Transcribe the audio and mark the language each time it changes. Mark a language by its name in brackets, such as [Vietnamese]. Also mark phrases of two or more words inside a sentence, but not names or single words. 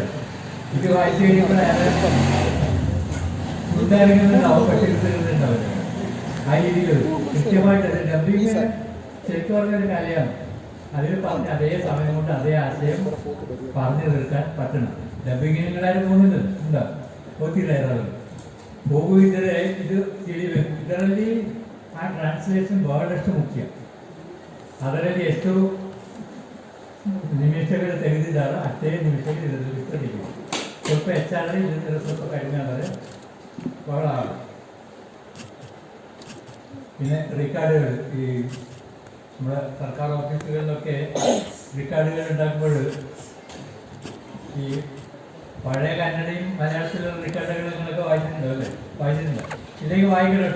[Malayalam] ഇത് വായിച്ചു കഴിയുമ്പോൾ ഉണ്ടാകുന്നുണ്ടാവും, പക്ഷേ ഉണ്ടാവില്ല. ആ രീതിയിൽ കൃത്യമായിട്ട് ഡബ്ബിങ് ശരിക്കും പറഞ്ഞൊരു കലയാണ്. അതിൽ പറഞ്ഞ അതേ സമയം കൊണ്ട് അതേ ആശയം പറഞ്ഞു തീർക്കാൻ പറ്റണം. ഡബ്ബിങ്ങിന് നിങ്ങളാരും പോകുന്നുണ്ട് ഉണ്ടോ? [Kannada] ಗೊತ್ತಿಲ್ಲ ಹೋಗುವುದಿದ್ದರೆ ಇದು ತಿಳಿಬೇಕು. ಇದರಲ್ಲಿ ಆ ಟ್ರಾನ್ಸ್ಲೇಷನ್ ಬಹಳಷ್ಟು ಮುಖ್ಯ. ಅದರಲ್ಲಿ ಎಷ್ಟು ನಿಮಿಷಗಳು ತೆಗೆದಿದ್ದಾರೋ ಅಷ್ಟೇ ನಿಮಿಷಗಳು ಇದರಲ್ಲಿ ತೆಗೆಯಬೇಕು. ಸ್ವಲ್ಪ ಹೆಚ್ಚಾದರೆ ಇದರ ಸ್ವಲ್ಪ ಕಡಿಮೆ ಆದರೆ ಬಹಳ. [Malayalam] പിന്നെ റിക്കാർഡുകൾ, ഈ നമ്മുടെ സർക്കാർ ഓഫീസുകളിലൊക്കെ റിക്കാർഡുകൾ ഉണ്ടാക്കുമ്പോൾ ഈ പഴയ കന്നഡയും മലയാളത്തിലുള്ള റിക്കാർഡുകൾ നിങ്ങളൊക്കെ വായിച്ചിട്ടുണ്ടോ അല്ലേ? വായിച്ചിട്ടുണ്ടോ? ഇല്ലെങ്കിൽ വായിക്കണം കേട്ടോ.